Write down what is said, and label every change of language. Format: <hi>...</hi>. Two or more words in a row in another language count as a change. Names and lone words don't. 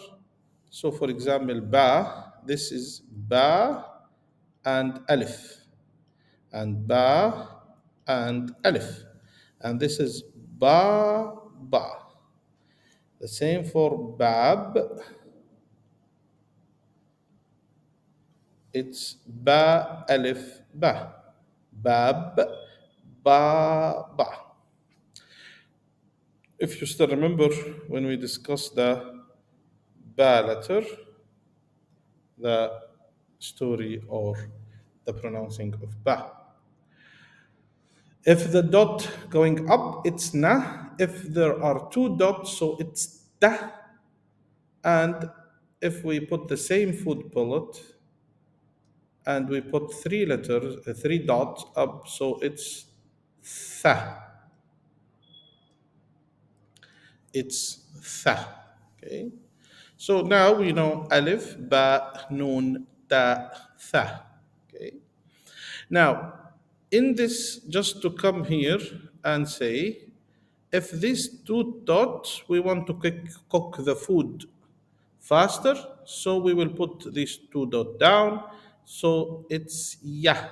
<en>So for example, ba, this is ba and alif, and ba and alif, and this is ba. The same for bab, it's ba alif ba, bab, ba. If you still remember when we discussed the ba letter, the story or the pronouncing of ba. If the dot going up, it's na. If there are two dots, so it's ta. And if we put the same food pellet and we put three letters, three dots up, so it's tha. It's tha. Okay. So now we know alif, ba, nun, ta, tha. Okay. Now, in this, just to come here and say, if these two dots, we want to cook the food faster, so we will put these two dots down. So it's yeah.</en>